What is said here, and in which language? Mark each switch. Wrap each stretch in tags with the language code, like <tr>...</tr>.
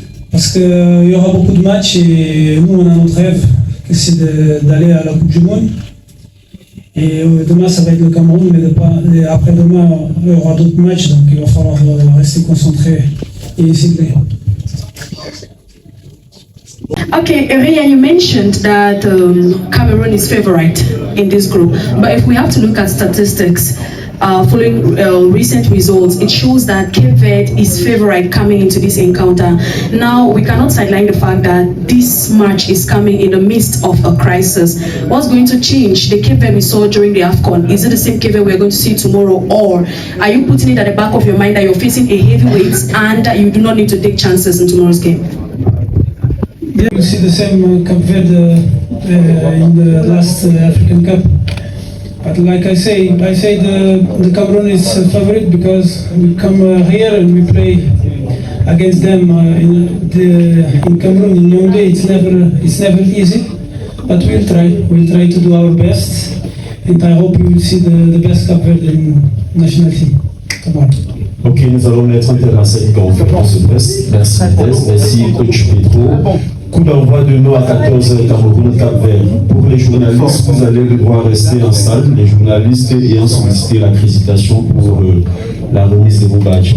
<fr>Parce qu'il y aura beaucoup de matchs et nous, on a notre rêve, c'est d'aller à la Coupe du Monde. Et demain, ça va être le Cameroun, mais après-demain, il y aura d'autres matchs, donc il va falloir rester concentré et essayer de gagner.</fr> <en>Okay, Eria, you mentioned that Cameroon is favorite in this group, but if we have to look at statistics following recent results, it shows that Cape Verde is favorite coming into this encounter. Now, we cannot sideline the fact that this match is coming in the midst of a crisis. What's going to change? The Cape Verde we saw during the AFCON, is it the same Cape Verde we're going to see tomorrow, or are you putting it at the back of your mind that you're facing a heavyweight and you do not need to take chances in tomorrow's game? Yeah, we see the same Cape Verde in the last African Cup. But like I say the Cameroon is favorite because we come here and we play against them in Cameroon in Yaoundé. It's never easy, but we'll try to do our best, and I hope you will see the best Cape Verde national team tomorrow.</en> <fr>Ok, nous allons mettre un terme à cette conférence de presse. Merci Vitesse, merci coach Pedro. Coup d'envoi de nous à 14h Cameroun Cap-Vert. Pour les journalistes, vous allez devoir rester en salle, les journalistes, et en solliciter l'accréditation pour la remise de vos badges.</fr>